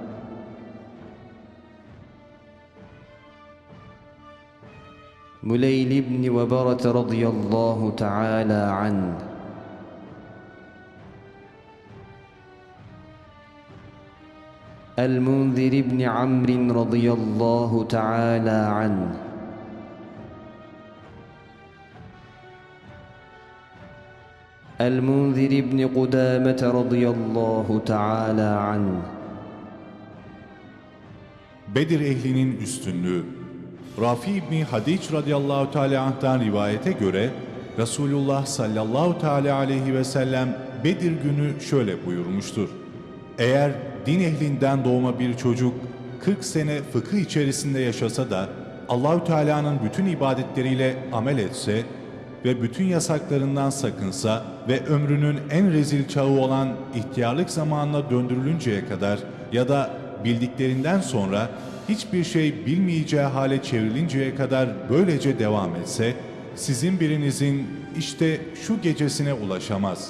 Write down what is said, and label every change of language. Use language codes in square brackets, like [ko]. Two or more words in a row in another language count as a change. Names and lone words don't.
[ar] مليل بن وبرة رضي الله تعالى عنه، المنذر بن عمرو رضي الله تعالى عنه، المنذر بن قدامة رضي الله تعالى عنه. [tr] Bedir ehlinin üstünlüğü. Rafi İbni Hadiç [ar] رضي الله تعالى عنه'tan [tr] rivayete göre Resulullah [ar] صلى الله تعالى عليه وسلم [tr] Bedir günü şöyle buyurmuştur. Eğer din ehlinden doğma bir çocuk 40 sene fıkıh içerisinde yaşasa da Allahü Teala'nın bütün ibadetleriyle amel etse ve bütün yasaklarından sakınsa ve ömrünün en rezil çağı olan ihtiyarlık zamanına döndürülünceye kadar ya da bildiklerinden sonra hiçbir şey bilmeyeceği hale çevrilinceye kadar böylece devam etse, sizin birinizin işte şu gecesine ulaşamaz.